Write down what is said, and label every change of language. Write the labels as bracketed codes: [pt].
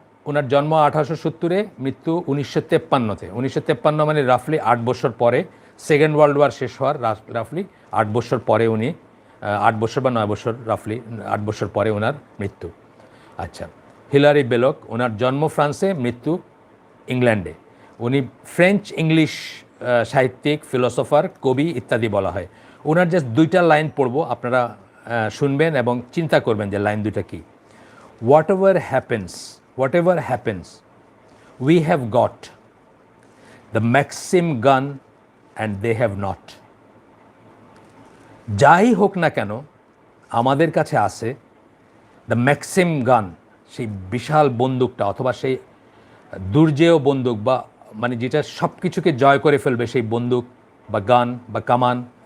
[bn] ওনার জন্ম 1870-এ, মৃত্যু 1953-তে। 1953 মানে রাফলি 8 বছর পরে, সেকেন্ড ওয়ার্ল্ড ওয়ার শেষ হওয়ার রাফলি 8 বছর পরে উনি, 8 বছর বা 9 বছর, রাফলি 8 বছর পরে ওনার মৃত্যু। আচ্ছা, হিলারি বেলক, ওনার জন্ম ফ্রান্সে, মৃত্যু ইংল্যান্ডে। উনি ফ্রেঞ্চ ইংলিশ সাহিত্যিক, ফিলোসফার, কবি ইত্যাদি বলা হয়। ওনার জাস্ট 2টা লাইন পড়বো, আপনারা শুনবেন এবং চিন্তা করবেন যে লাইন 2টা কী। [en] whatever happens, we have got the Maxim gun and they have not. [bn] যাই হোক না কেন আমাদের কাছে আছে দ্য ম্যাক্সিম গান, সেই বিশাল বন্দুকটা, অথবা সেই দুর্জেয় বন্দুক, বা মানে যেটা সব কিছুকে জয় করে ফেলবে সেই বন্দুক বা গান বা কামান।